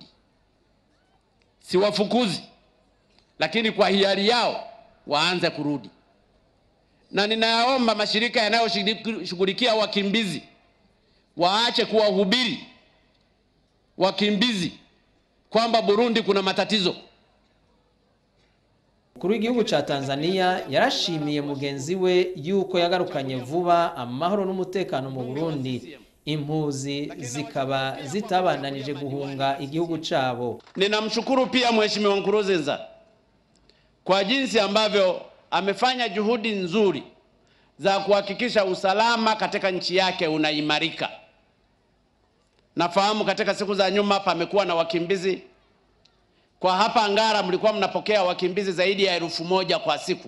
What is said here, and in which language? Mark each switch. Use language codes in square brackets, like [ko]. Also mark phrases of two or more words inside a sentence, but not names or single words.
[sw] Siwafukuzi, lakini kwa hiari yao waanze kurudi. Na ninaomba mashirika yanayoshughulikia wakimbizi waache kuwahubiri wakimbizi kwamba Burundi kuna matatizo. [rn] Mukuru w'igihugu ca Tanzania yarashimiye mugenzi we yuko yagarukanye vuba amahoro n'umutekano mu Burundi, impuzi zikaba zitabandanije guhunga igihugu cabo. [sw] Ninamshukuru pia Mheshimiwa Nkurunziza kwa jinsi ambavyo amefanya juhudi nzuri za kuhakikisha usalama katika nchi yake unaimarika. Nafahamu katika siku za nyuma pamekuwa na wakimbizi. Kwa hapa Ngara mlikuwa mnapokea wakimbizi zaidi ya 1,000 kwa siku.